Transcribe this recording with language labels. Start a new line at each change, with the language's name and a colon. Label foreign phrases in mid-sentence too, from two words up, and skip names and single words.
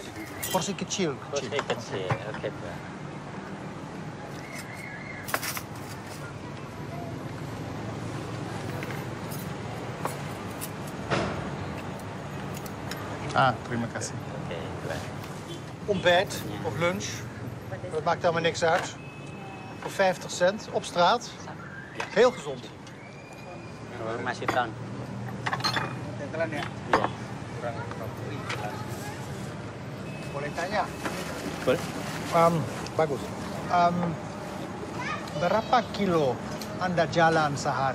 Indonesian: Porsi kecil. Porsi kecil. Oke, Pak. Terima kasih. Oke, Pak.
Dutch: Ontbijt of lunch, dat maakt helemaal niks uit. Voor 50 cent op straat. Heel gezond.
Indonesian: Masih tahun. Tetelan ya? Iya. Boleh tanya? Boleh. Bagus. Berapa kilo Anda jalan sehari?